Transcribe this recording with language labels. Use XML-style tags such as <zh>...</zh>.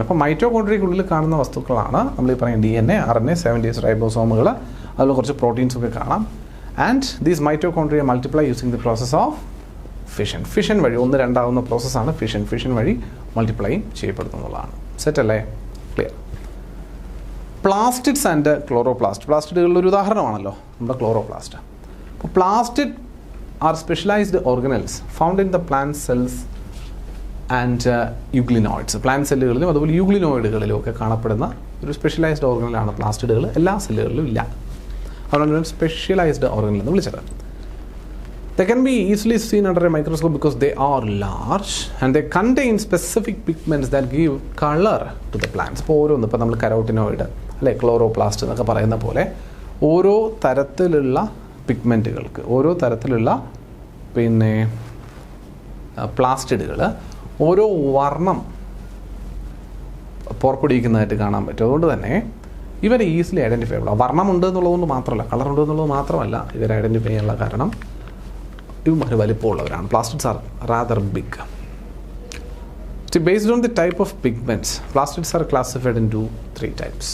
<ml>അപ്പോൾ മൈറ്റോകോൺട്രിയക്കുള്ളിൽ കാണുന്ന വസ്തുക്കളാണ് നമ്മൾ ഈ പറയുന്ന DNA, RNA, 70 റൈബോസോമുകൾ, അതിൽ കുറച്ച് പ്രോട്ടീൻസ് ഒക്കെ കാണാം.</ml> <en>And these mitochondria multiply using the process of fission.</en> <ml>Fission വഴി ഒന്ന് രണ്ടാവുന്ന പ്രോസസ്സാണ് ഫിഷൻ. ഫിഷൻ വഴി മൾട്ടിപ്ലൈ ചെയ്യപ്പെടുന്നതാണ്. സെറ്റ് അല്ലേ? ക്ലിയർ. Plastids and chloroplast. പ്ലാസ്റ്റിഡുകളുടെ ഒരു ഉദാഹരണമാണല്ലോ നമ്മുടെ ക്ലോറോപ്ലാസ്റ്റ്. അപ്പോൾ plastid</ml> <en>are specialized organelles found in the plant cells and euglenoids.</en> <ml>Plant സെല്ലുകളിലും അതുപോലെ യുഗ്ലിനോയിഡുകളിലും ഒക്കെ കാണപ്പെടുന്ന ഒരു സ്പെഷ്യലൈസ്ഡ് ഓർഗനിലാണ് പ്ലാസ്റ്റിഡുകൾ. എല്ലാ സെല്ലുകളിലും ഇല്ല. അതുകൊണ്ട് സ്പെഷ്യലൈസ്ഡ് ഓർഗനിൽ എന്ന് വിളിച്ചത്.</ml> <en>They can be easily seen under a microscope because they are large and they contain specific pigments that give color to the plants.</en> <ml>ഇപ്പോൾ ഓരോന്ന്, ഇപ്പോൾ നമ്മൾ കരോട്ടിനോയിഡ് അല്ലെ ക്ലോറോപ്ലാസ്റ്റ് എന്നൊക്കെ പറയുന്ന പോലെ ഓരോ തരത്തിലുള്ള പിഗ്മെൻറ്റുകൾക്ക്, ഓരോ തരത്തിലുള്ള പിന്നെ പ്ലാസ്റ്റിഡുകൾ ഓരോ വർണ്ണം പുറപ്പെടുവിക്കുന്നതായിട്ട് കാണാൻ പറ്റും. അതുകൊണ്ട് തന്നെ ഇവർ ഈസിലി ഐഡൻറ്റിഫൈബിൾ. വർണ്ണമുണ്ട് എന്നുള്ളതുകൊണ്ട് മാത്രമല്ല, കളറുണ്ട് എന്നുള്ളത് മാത്രമല്ല ഇവർ ഐഡൻറ്റിഫൈ ചെയ്യാനുള്ള കാരണം ഇവർ വലിപ്പമുള്ളവരാണ്.</ml> <en>Plastids are rather big. Based on the type of pigments, plastids are classified into 3 types.</en>